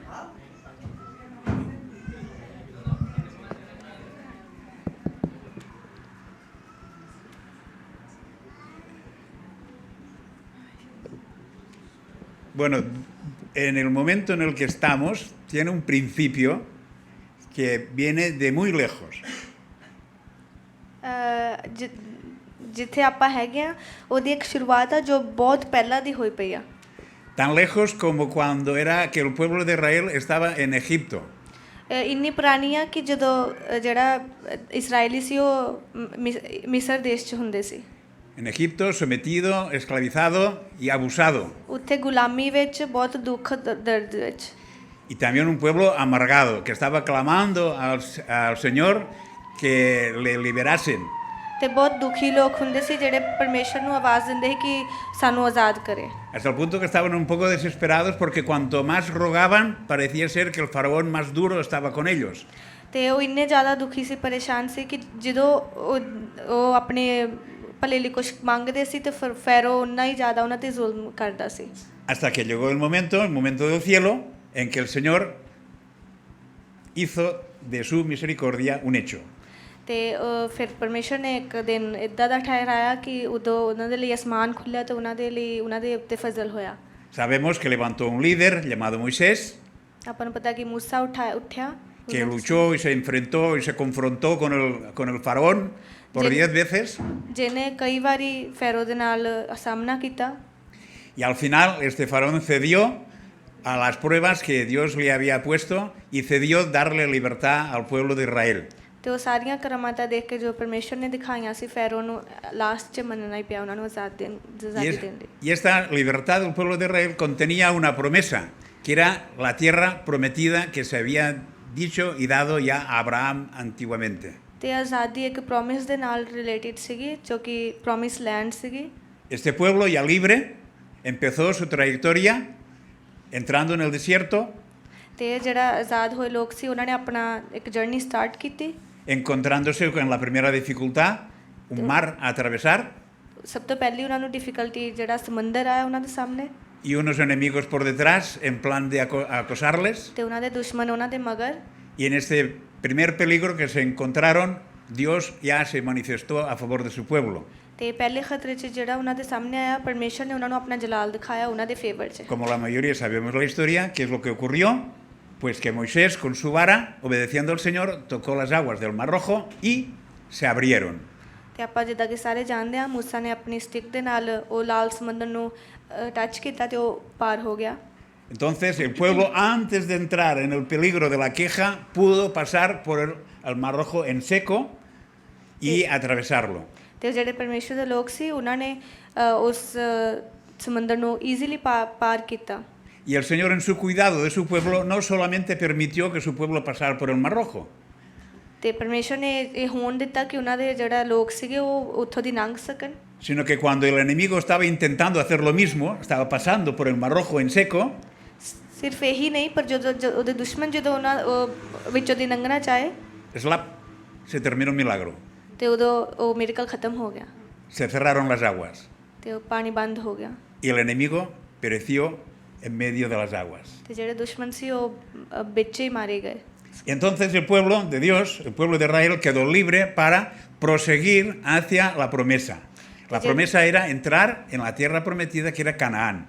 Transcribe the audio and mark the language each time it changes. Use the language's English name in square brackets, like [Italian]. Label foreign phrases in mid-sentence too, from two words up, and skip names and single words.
[Spanish] Bueno, en el momento en el que estamos, tiene un principio que viene de muy lejos. [Punjabi] ਜਿੱਥੇ ਆਪਾਂ ਹੈਗੇ ਆ ਉਹਦੀ ਇੱਕ ਸ਼ੁਰੂਆਤ ਆ ਜੋ ਬਹੁਤ ਪਹਿਲਾਂ ਦੀ ਹੋਈ ਪਈ ਆ [Spanish] Tan lejos como cuando era que el pueblo de Israel estaba en Egipto. [Punjabi] ਇੰਨੀ ਪੁਰਾਣੀ ਆ ਕਿ ਜਦੋਂ ਜਿਹੜਾ ਇਸਰਾਇਲੀ ਸੀ ਉਹ ਮਿਸਰ ਦੇਸ਼ 'ਚ ਹੁੰਦੇ ਸੀ [Spanish] En Egipto, sometido, esclavizado y abusado. [Punjabi] ਉੱਥੇ ਗੁਲਾਮੀ ਵਿੱਚ ਬਹੁਤ ਦੁੱਖ ਦਰਦ ਵਿੱਚ [Spanish] Y también un pueblo amargado, que estaba clamando al Señor que le liberasen. [Punjabi] ਤੇ ਬਹੁਤ ਦੁਖੀ ਲੋਕ ਹੁੰਦੇ ਸੀ ਜਿਹੜੇ ਪਰਮੇਸ਼ਰ ਨੂੰ ਆਵਾਜ਼ ਦਿੰਦੇ ਸੀ ਕਿ ਸਾਨੂੰ ਆਜ਼ਾਦ ਕਰੇ [Spanish] Hasta el punto que estaban un poco desesperados porque cuanto más rogaban, parecía ser que el faraón más duro estaba con ellos. [Punjabi] ਤੇ ਉਹ ਇੰਨੇ ਜ਼ਿਆਦਾ ਦੁਖੀ ਸੀ ਪਰੇਸ਼ਾਨ ਸੀ ਕਿ ਜਦੋਂ ਉਹ ਆਪਣੇ ਭਲੇ ਲਈ ਕੁਝ ਮੰਗਦੇ ਸੀ ਤੇ ਫਿਰ ਫੈਰੋ ਉਨਾ ਹੀ ਜ਼ਿਆਦਾ ਉਹਨਾਂ ਤੇ ਜ਼ੁਲਮ ਕਰਦਾ ਸੀ [Spanish] Hasta que llegó el momento del cielo, en que el Señor hizo de su misericordia un hecho. [Punjabi] ਤੇ ਫਿਰ ਪਰਮੇਸ਼ਰ ਨੇ ਇੱਕ ਦਿਨ ਇੱਦਾਂ ਦਾ ਠਹਿਰਾਇਆ ਕਿ ਉਦੋਂ ਉਹਨਾਂ ਦੇ ਲਈ ਅਸਮਾਨ ਖੁੱਲ੍ਹਿਆ ਤੇ ਉਹਨਾਂ ਦੇ ਲਈ ਉਹਨਾਂ ਦੇ ਉੱਤੇ ਫਜ਼ਲ ਹੋਇਆ [Spanish] Sabemos que levantó un líder llamado Moisés, [Punjabi] ਆਪਾਂ ਨੂੰ ਪਤਾ ਕਿ ਮੂਸਾ ਉੱਠਿਆ [Spanish] que luchó y se enfrentó y se confrontó con el faraón por 10 veces. [Punjabi] ਜਿਹਨੇ ਕਈ ਵਾਰੀ ਫੈਰੋ ਦੇ ਨਾਲ ਸਾਹਮਣਾ ਕੀਤਾ [Spanish] Y al final este faraón cedió a las pruebas que Dios le había puesto y cedió darle libertad al pueblo de Israel. [Punjabi] ਤੇ ਉਹ ਸਾਰੀਆਂ ਕਰਾਮਾਤਾਂ ਦੇਖ ਕੇ ਜੋ ਪਰਮੇਸ਼ਰ ਨੇ ਦਿਖਾਈਆਂ ਸੀ ਫੈਰੋ ਨੂੰ ਲਾਸਟ 'ਚ ਮੰਨਣਾ ਹੀ ਪਿਆ ਉਹਨਾਂ ਨੂੰ ਆਜ਼ਾਦੀ ਦੇਣ ਲਈ [Spanish] Y esta libertad del pueblo de Israel contenía una promesa, que era la tierra prometida que se había dicho y dado ya a Abraham antiguamente. [Punjabi] ਤੇ ਆਜ਼ਾਦੀ ਇੱਕ ਪ੍ਰੋਮਿਸ ਦੇ ਨਾਲ ਰਿਲੇਟਡ ਸੀਗੀ ਜੋ ਕਿ [English] promise land [Punjabi] ਸੀਗੀ [Spanish] Este pueblo ya libre empezó su trayectoria entrando en el desierto, [Punjabi] ਤੇ ਜਿਹੜਾ ਆਜ਼ਾਦ ਹੋਏ ਲੋਕ ਸੀ ਉਹਨਾਂ ਨੇ ਆਪਣਾ ਇੱਕ [English] journey start [Punjabi] ਕੀਤੀ [Spanish] encontrándose con la primera dificultad, un mar a atravesar [Punjabi] ਸਭ ਤੋਂ ਪਹਿਲੀ ਉਹਨਾਂ ਨੂੰ ਡਿਫਿਕਲਟੀ ਜਿਹੜਾ ਸਮੁੰਦਰ ਆਇਆ ਉਹਨਾਂ ਦੇ ਸਾਹਮਣੇ [Spanish] y unos enemigos por detrás en plan de acosarles. [Punjabi] ਤੇ ਉਹਨਾਂ ਦੇ ਦੁਸ਼ਮਣ ਉਹਨਾਂ ਦੇ ਮਗਰ [Spanish] Y en este primer peligro que se encontraron, Dios ya se manifestó a favor de su pueblo. [Punjabi] ਤੇ ਪਹਿਲੇ ਖਤਰੇ 'ਚ ਜਿਹੜਾ ਉਹਨਾਂ ਦੇ ਸਾਹਮਣੇ ਆਇਆ ਪਰਮੇਸ਼ਰ ਨੇ ਉਹਨਾਂ ਨੂੰ ਆਪਣਾ ਜਲਾਲ ਦਿਖਾਇਆ ਉਹਨਾਂ ਦੇ ਫੇਵਰ 'ਚ [Spanish] Como la mayoría sabemos la historia, ¿qué es lo que ocurrió? Pues que Moisés con su vara, obedeciendo al Señor, tocó las aguas del Mar Rojo y se abrieron. [Punjabi] ਤੇ ਆਪਾਂ ਜਿੱਦਾਂ ਕਿ ਸਾਰੇ ਜਾਣਦੇ ਹਾਂ ਮੂਸਾ ਨੇ ਆਪਣੀ ਸਟਿਕ ਦੇ ਨਾਲ ਉਹ ਲਾਲ ਸਮੁੰਦਰ ਨੂੰ ਟੱਚ ਕੀਤਾ ਤੇ ਉਹ ਪਾਰ ਹੋ ਗਿਆ [Spanish] Entonces el pueblo, antes de entrar en el peligro de la queja, pudo pasar por el Mar Rojo en seco y atravesarlo. [Punjabi] ਤੇ ਜਿਹੜੇ ਪਰਮੇਸ਼ਰ ਦੇ ਲੋਕ ਸੀ ਉਹਨਾਂ ਨੇ ਉਸ ਸਮੁੰਦਰ ਨੂੰ ਈਜ਼ੀਲੀ ਪਾਰ ਕੀਤਾ [Spanish] Y el Señor, en su cuidado de su pueblo, no solamente permitió que su pueblo pasara por el Mar Rojo, [Punjabi] ਤੇ ਪਰਮੇਸ਼ਰ ਨੇ ਇਹ ਹੋਣ ਦਿੱਤਾ ਕਿ ਉਹਨਾਂ ਦੇ ਜਿਹੜਾ ਲੋਕ ਸੀਗੇ ਉਹ ਉੱਥੋਂ ਦੀ ਲੰਘ ਸਕਣ [Spanish] sino que cuando el enemigo estaba intentando hacer lo mismo, estaba pasando por el Mar Rojo en seco, [Punjabi] ਸਿਰਫ ਇਹੀ ਨਹੀਂ ਪਰ ਜਦੋਂ ਉਹਦੇ ਦੁਸ਼ਮਣ ਜਦੋਂ ਉਹਨਾਂ ਵਿੱਚੋਂ ਦੀ ਲੰਘਣਾ ਚਾਹੇ [Spanish] slap, se terminó el milagro. [Punjabi] ਤੇ ਉਦੋਂ ਉਹ ਮਿਰਕਲ ਖਤਮ ਹੋ ਗਿਆ [Spanish] Se cerraron las aguas [Punjabi] ਤੇ ਉਹ ਪਾਣੀ ਬੰਦ ਹੋ ਗਿਆ [Spanish] y el enemigo pereció en medio de las aguas. [Punjabi] ਤੇ ਜਿਹੜੇ ਦੁਸ਼ਮਣ ਸੀ ਉਹ ਵਿੱਚ ਹੀ ਮਾਰੇ ਗਏ [Spanish] Y entonces el pueblo de Dios, el pueblo de Israel, quedó libre para proseguir hacia la promesa. La promesa era entrar en la tierra prometida que era Canaán.